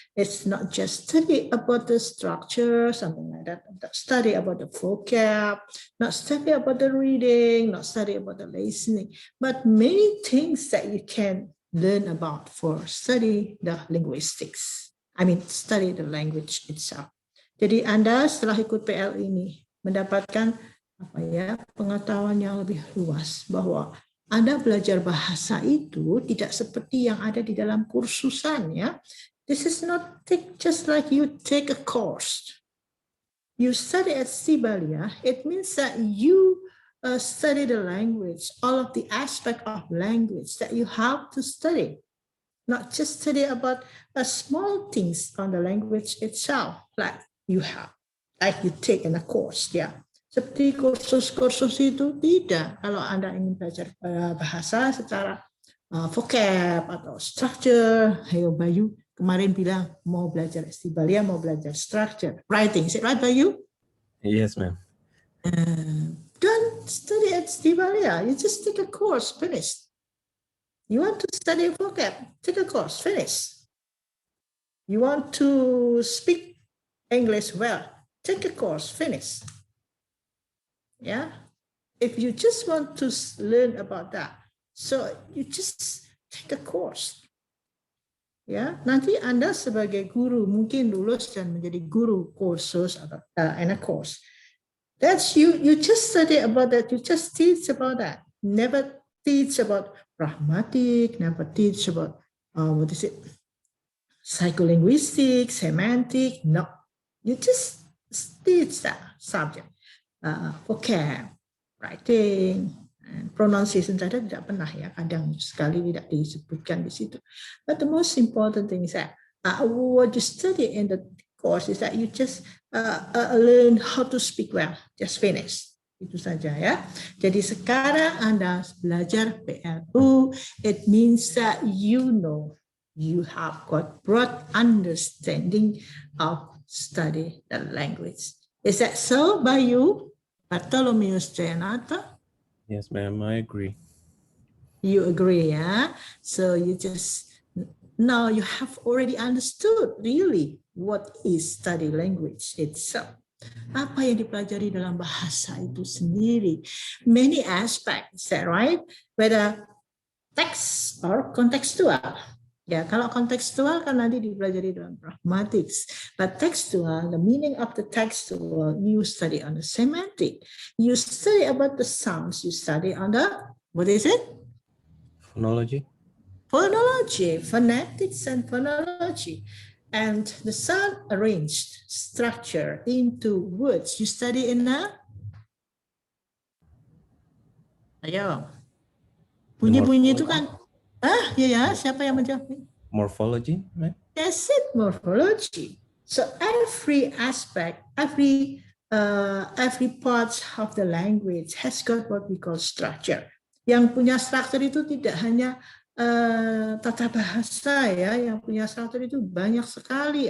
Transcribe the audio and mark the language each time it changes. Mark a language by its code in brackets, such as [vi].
[en] It's not just study about the structure, something like that. Study about the vocab, not study about the reading, not study about the listening, but many things that you can learn about for study the linguistics. I mean, study the language itself. [id] Jadi Anda setelah ikut PL ini mendapatkan pengetahuan yang lebih luas bahwa Anda belajar bahasa itu tidak seperti yang ada di dalam kursusan ya. [en] This is not just like you take a course. You study at Sibalia, it means that you study the language, all of the aspect of language that you have to study, not just study about small things on the language itself, like you take in a course, ya. [id] Seperti kursus-kursus itu tidak. Kalau Anda ingin belajar bahasa secara vocab atau structure, ayo Bayu kemarin bilang mau belajar Estibalia, mau belajar structure, writing. [en] Is it right, Bayu? Yes, ma'am. Don't study at Estibalia. You just take a course, finish. You want to study vocab, take a course, finish. You want to speak English well, take a course, finish. Yeah. If you just want to learn about that, so you just take a course. [id] Ya, nanti Anda sebagai guru mungkin lulus dan menjadi guru kursus atau [en] in a course. That's you just study about that, you just teach about that. Never teach about pragmatic, never teach about what is it? Psycholinguistic, semantic. No. You just teach that subject. [id] Vocab, writing, and pronunciation saja tidak pernah ya, kadang sekali tidak disebutkan di situ. [en] But the most important thing is that what you study in the course is that you just learn how to speak well, just finish. [id] Itu saja ya. Jadi sekarang Anda belajar PLU, [en] it means that you know you have got broad understanding of study the language. Is that so, Bayu? Bartolomeus Jayanata? Yes, ma'am, I agree. You agree, yeah? So you just, now you have already understood really what is study language itself. [id] Apa yang dipelajari dalam bahasa itu sendiri. [en] Many aspects, right? Whether text or contextual. [id] Ya, kalau kontekstual kan nanti dipelajari dalam pragmatics. [en] But textual, the meaning of the textual, you study on the semantic. You study about the sounds. You study on the, what is it? Phonology? Phonology, phonetics and phonology. And the sound arranged structure into words. You study in a, ayo. [id] Bunyi-bunyi itu kan, ya, siapa yang menjawab? [en] Morphology, right? That's it, morphology. So every aspect, every part of the language has got what we call structure. [id] Yang punya structure itu tidak hanya tata bahasa ya, yang punya structure itu banyak sekali.